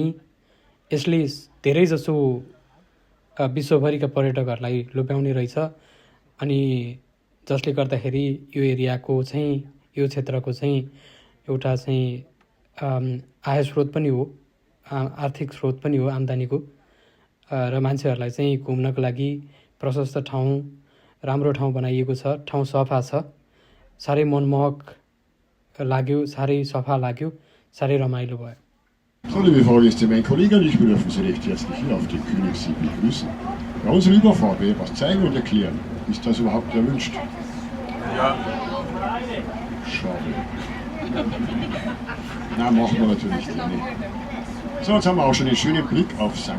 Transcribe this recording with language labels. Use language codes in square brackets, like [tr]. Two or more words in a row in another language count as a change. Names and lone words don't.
[ne] यसले धेरैजसो विश्वभरिका पर्यटकहरूलाई लोभ्याउने रहेछ, अनि जसले गर्दाखेरि यो एरियाको चाहिँ, यो क्षेत्रको चाहिँ एउटा चाहिँ आय स्रोत पनि हो, आर्थिक स्रोत पनि हो आम्दानीको। र मान्छेहरूलाई चाहिँ घुम्नको लागि प्रशस्त ठाउँ, राम्रो ठाउँ बनाइएको छ। ठाउँ सफा छ, साह्रै मनमोहक लाग्यो, साह्रै सफा लाग्यो, साह्रै रमाइलो भयो। [de] So, liebe Fahrgäste, mein Kollege und ich dürfen Sie recht herzlich hier auf dem Königssee begrüßen. Bei unserer Überfahrt will ich was zeigen und erklären. Ist das überhaupt erwünscht? Ja. Schade. Nein, machen wir natürlich nicht. So, jetzt haben wir auch schon einen schönen Blick auf St.